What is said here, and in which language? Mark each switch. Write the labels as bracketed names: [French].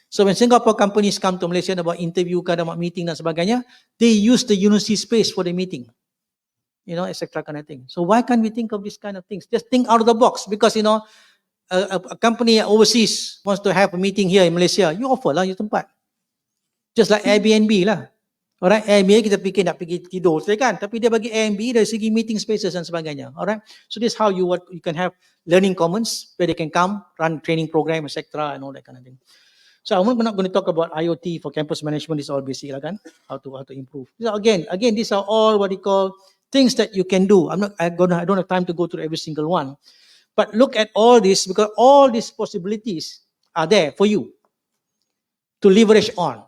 [English] So when Singapore companies come to Malaysia about interview, about meeting [Malay] dan sebagainya, [English] they use the university space for the meeting. Etc. kind of thing. So why can't we think of these kind of things? Just think out of the box because, a company overseas wants to have a meeting here in Malaysia, you offer lah your tempat. Just like Airbnb lah. [Malay] Alright, Airbnb kita fikir nak pergi tidur saja kan, tapi dia bagi Airbnb dari segi meeting spaces dan sebagainya. [English] Alright, so this is how you can have learning commons where they can come, run training program, etc. and all that kind of thing. So I'm not going to talk about IoT for campus management. It's all basic lah kan, how to improve. So again, these are all what you call things that you can do. I don't have time to go through every single one. But look at all this because all these possibilities are there for you to leverage on.